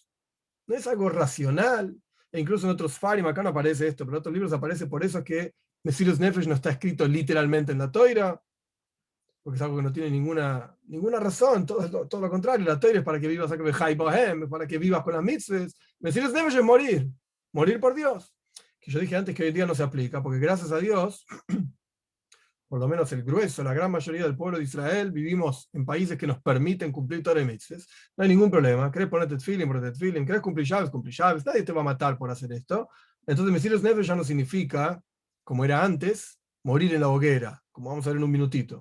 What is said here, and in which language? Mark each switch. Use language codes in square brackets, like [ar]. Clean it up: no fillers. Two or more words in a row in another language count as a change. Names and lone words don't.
[es] No es algo racional. E incluso en otros farim, acá no aparece esto, pero en otros libros aparece, por eso que [he] מסירות נפש [es] no está escrito literalmente en la Toira, porque es algo que no tiene ninguna razón, todo lo contrario, la Toira es para que vivas para que vivas con las mitzvahs. [he] מסירות נפש [es] es morir por Dios. Que yo dije antes que hoy en día no se aplica, porque gracias a Dios, por lo menos el grueso, la gran mayoría del pueblo de Israel, vivimos en países que nos permiten cumplir Torah y mitzvahs. No hay ningún problema. ¿Querés ponerte tefilin? ¿Querés cumplir llaves? Nadie te va a matar por hacer esto. Entonces, [he] מסירות נפש [es] ya no significa, como era antes, morir en la hoguera, como vamos a ver en un minutito.